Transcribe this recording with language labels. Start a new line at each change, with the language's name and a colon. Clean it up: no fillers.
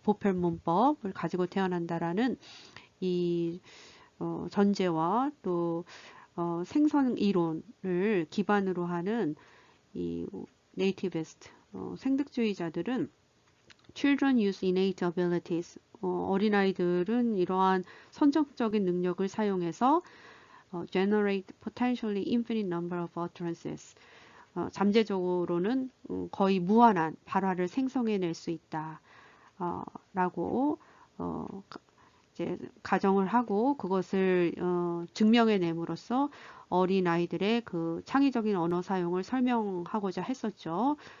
Korean: 보편 문법을 가지고 태어난다라는 이 전제와 또 생성 이론을 기반으로 하는 이 네이티비스트 생득주의자들은
English: Children use innate abilities.
Korean: 어린아이들은 이러한 선정적인 능력을 사용해서
English: generate potentially infinite number of utterances.
Korean: 잠재적으로는 거의 무한한 발화를 생성해낼 수 있다. 라고 이제 가정을 하고 그것을 증명해냄으로써 어린아이들의 그 창의적인 언어 사용을 설명하고자 했었죠.